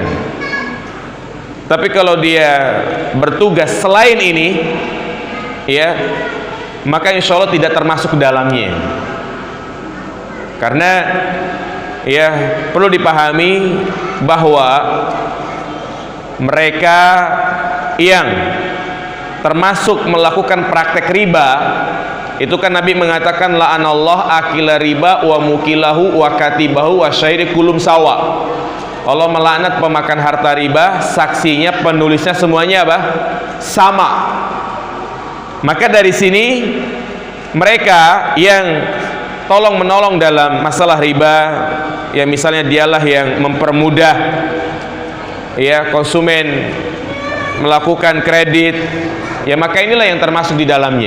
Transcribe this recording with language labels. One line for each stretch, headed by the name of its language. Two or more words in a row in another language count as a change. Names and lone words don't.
Indonesian: Tapi kalau dia bertugas selain ini, ya, maka
Arabic: إن شاء الله
Indonesian: tidak termasuk ke dalamnya. Karena ya perlu dipahami bahwa mereka yang termasuk melakukan praktek riba, itu kan Nabi mengatakan
Arabic: لعن الله آكل الربا وموكله وكاتبه وشاهديه كلهم سواء.
Indonesian: Allah melaknat pemakan harta riba, saksinya, penulisnya, semuanya apa? Sama. Maka dari sini mereka yang tolong menolong dalam masalah riba, ya misalnya dialah yang mempermudah ya konsumen melakukan kredit, ya maka inilah yang termasuk di dalamnya.